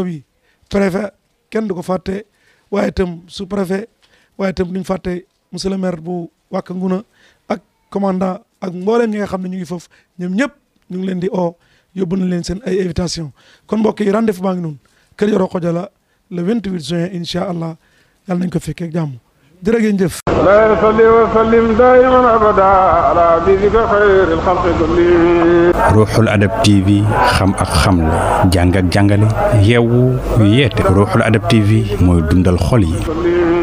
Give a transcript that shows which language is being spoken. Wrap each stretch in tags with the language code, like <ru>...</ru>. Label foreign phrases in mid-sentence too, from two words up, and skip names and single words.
<wo>bi préfet kenn du ko fàtte waaye itam</wo> <fr>sous préfet</fr> <wo>waaye itam duñ fàtte</wo> <fr>monsieur le maire</fr> <wo>bu Wack Ngouna ak commandant ak mbooleem ñi nga xam ne ñu ngi foofu ñoom ñëpp ñu ngi leen di oo yóbbu nañ leen seen ay invitation kon mbokk yi rendez-vous baa ngi noonu kër Yoro Xoja la</wo> <fr>le 28 juin</fr> <ar>إن شاء الله</ar> <wo>yàlla nañ ko fekkee jàmm jërë ngeen jëf</wo> <ar>لا يصلي وسلم دائما ابدا على حبيبك خير الخلق كلهم</ar> <wo>ruuxul adab TV xam ak xamle jàng ak jàngale yeewu yeete ruuxul adab TV mooy dundal xol yi</wo>